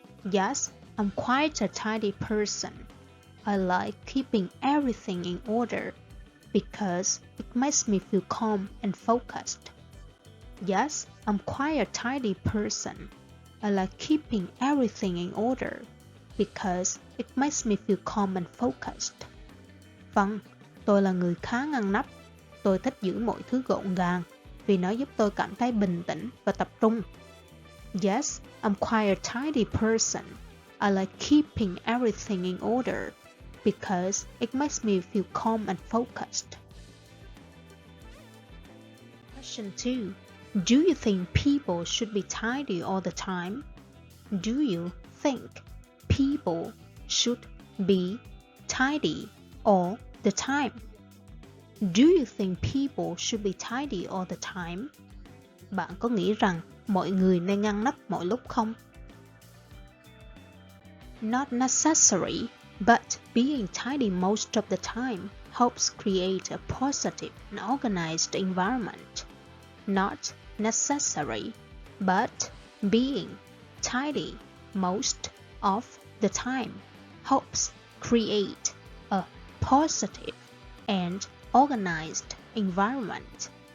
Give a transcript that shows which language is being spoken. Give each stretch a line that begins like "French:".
English: Yes, I'm quite a tidy person. I like keeping everything in order because it makes me feel calm and focused. Yes, I'm quite a tidy person. I like keeping everything in order because it makes me feel calm and focused.
Vietnamese: Vâng, tôi là người khá ngăn nắp. Tôi thích giữ mọi thứ gọn gàng vì nó giúp tôi cảm thấy bình tĩnh và tập trung.
English: Yes, I'm quite a tidy person. I like keeping everything in order because it makes me feel calm and focused. Question 2. Do you think people should be tidy all the time? Do you think people should be tidy all the time? Do you think people should be tidy all the time?
Vietnamese: Bạn có nghĩ rằng mọi người nên ngăn nắp mọi lúc không?
English: Not necessary, but being tidy most of the time helps create a positive and organized environment. Not necessary, but being tidy most of the time helps create a positive and organized environment.